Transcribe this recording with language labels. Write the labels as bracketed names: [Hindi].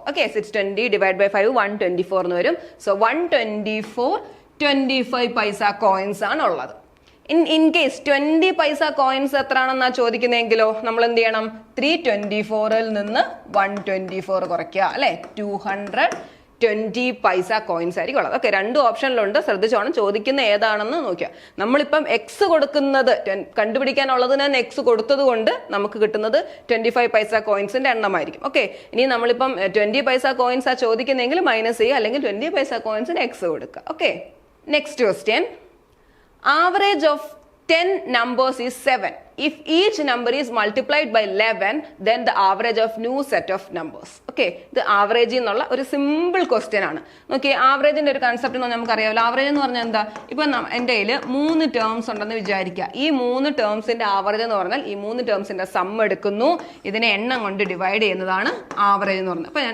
[English] okay, 620 divided by 5 124 എന്ന് വരും. [Malayalam] so 124 25 പൈസ കോയിൻസ് ആണ് ഉള്ളത്. ഇൻ കേസ് 20 പൈസ കോയിൻസ് എത്ര ആണെന്നാ ചോദിക്കുന്നതെങ്കിലോ നമ്മൾ എന്ത് ചെയ്യണം? 324ൽ നിന്ന് 124 കുറയ്ക്കുക അല്ലെ. 220 പൈസ കോയിൻസ് ആയിരിക്കും ഉള്ളത്. ഓക്കെ, രണ്ട് ഓപ്ഷനിലുണ്ട്, ശ്രദ്ധിച്ചോണം. ചോദിക്കുന്ന ഏതാണെന്ന് നോക്കുക. നമ്മളിപ്പം എക്സ് കൊടുക്കുന്നത് കണ്ടുപിടിക്കാനുള്ളത് ഞാൻ എക്സ് കൊടുത്തത് കൊണ്ട് നമുക്ക് കിട്ടുന്നത് 25 പൈസ കോയിൻസിന്റെ എണ്ണമായിരിക്കും. ഓക്കെ, ഇനി നമ്മളിപ്പം 20 പൈസ കോയിൻസ് ആ ചോദിക്കുന്നെങ്കിൽ മൈനസ് ചെയ്യുക, അല്ലെങ്കിൽ 20 പൈസ കോയിൻസിന് എക്സ് കൊടുക്കുക. [English] Okay, next question: average of 10 numbers is 7. If each number is multiplied by 11, then the average of new set of numbers. [Malayalam] Okay, ഇത് ആവറേജ് എന്നുള്ള ഒരു സിമ്പിൾ ക്വസ്റ്റ്യൻ ആണ്. നോക്കി, ആവറേജിന്റെ ഒരു കൺസെപ്റ്റ് നമുക്കറിയാമല്ലോ. ആവറേജ് എന്ന് പറഞ്ഞാൽ എന്താ? ഇപ്പൊ എൻ്റെ കയ്യിൽ 3 ടേംസ് ഉണ്ടെന്ന് വിചാരിക്കുക. ഈ 3 ടേംസിന്റെ ആവറേജ് എന്ന് പറഞ്ഞാൽ ഈ 3 ടേംസിന്റെ സം എടുക്കുന്നു, ഇതിനെ എണ്ണം കൊണ്ട് ഡിവൈഡ് ചെയ്യുന്നതാണ് ആവറേജ് എന്ന് പറയുന്നത്.